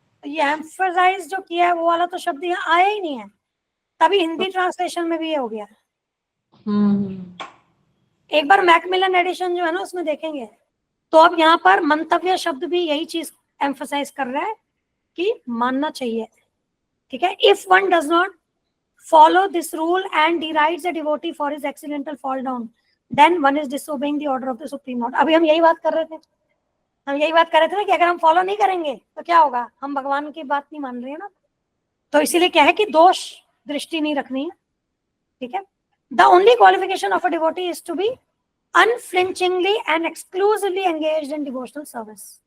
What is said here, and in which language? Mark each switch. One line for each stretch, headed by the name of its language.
Hindi: ये एम्फसाइज जो किया है वो वाला तो शब्द यहाँ आया ही नहीं है, तभी हिंदी ट्रांसलेशन में भी ये हो गया। एक बार मैकमिलन एडिशन जो है ना उसमें देखेंगे। तो अब यहाँ पर मंतव्य शब्द भी यही चीज एम्फसाइज कर रहा है कि मानना चाहिए, ठीक है।
English: If one does not follow this rule and derides a devotee for his accidental fall down, then one is disobeying the order of the supreme lord।
Hindi: अभी हम यही बात कर रहे थे, ना कि अगर हम फॉलो नहीं करेंगे तो क्या होगा, हम भगवान की बात नहीं मान रहे हैं ना। तो इसीलिए क्या है कि दोष दृष्टि नहीं रखनी है, ठीक है।
English: The only qualification of a devotee is to be unflinchingly and exclusively engaged in devotional service.